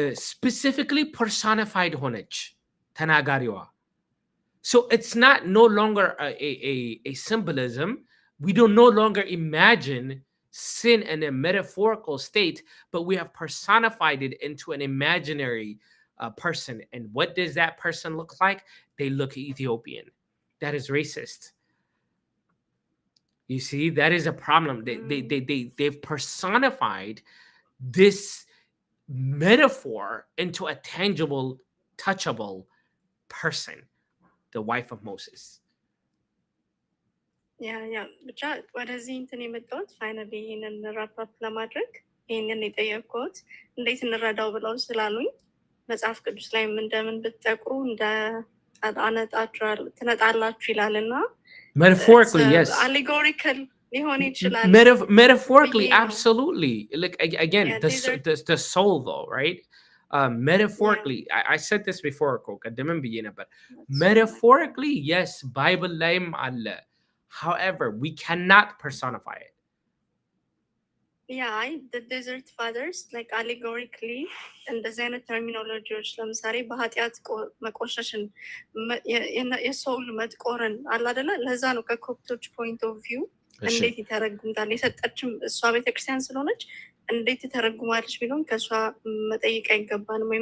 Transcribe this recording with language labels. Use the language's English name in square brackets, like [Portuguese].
[English] specifically personified [Amharic] ሆነች ተናጋሪዋ [English] so it's not no longer a symbolism we don't no longer imagine sin in a metaphorical state but we have personified it into an imaginary person and what does that person look like they look Ethiopian that is racist you see that is a problem they've personified this metaphor into a tangible touchable person the wife of Moses [Amharic] yeah ብቻ ወደዚህ እንትን የመጣሁት ፋይናሊ ይሄንን ራፕ ለማድረግ ይሄንን የጠየቅኩት እንዴት እንረዳው ብለው ስላሉኝ መጽሐፍ ቅዱስ ላይ እንደምን ብትጠቁሩ እንደ አጣነጣችሁ ትነጣላችሁ ይላልና [English] Metaphorically, yes. Allegorical. Metaphorically, absolutely. Like again, the soul, though, right? Metaphorically, I said this before, but metaphorically, yes, Bible [Amharic] layim alle. [English] However, we cannot personify it. [Amharic] Yeah, [English] the desert fathers, like allegorically, [Amharic] እንደዚህ አይነት ተርሚኖሎጂዎች ለምሳሌ በኃጢአት መቆሸሽን የሶል መጥቆርን አለ አይደለ? ለዛ ነው ከኮፕቶች ፖይንት ኦፍ ቪው እንዴት ይተረጉምታል የሰጠችም እሷ ቤተክርስቲያን ስለሆነች እንዴት ይተረጉማለች ቢሆን ከእሷ መጠየቅ አይገባንም ወይ?